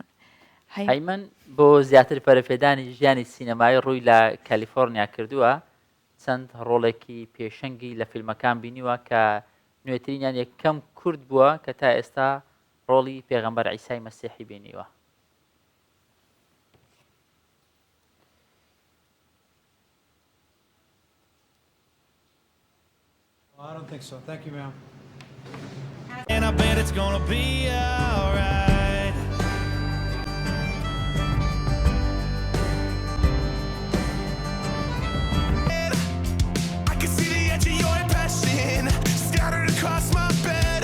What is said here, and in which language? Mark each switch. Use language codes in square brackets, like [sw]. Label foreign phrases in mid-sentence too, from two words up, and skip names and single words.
[ckb] هەیمەن بۆ زیاتر پەرەپێدانی ژیانی سینەمایی ڕووی لە کالیفۆرنیا کردووە، چەند ڕۆڵێکی پێشەنگی لە فیلمەکان بینیوە کە نوێترینیان یەکەم کورد بووە کە تا ئێستا ڕۆڵی پێغەمبەر عیسای مەسیحی بینیوە. [en] I don't think so. Thank you, ma'am. And I bet it's gonna be alright. I can see the edge of your passion scattered across my bed.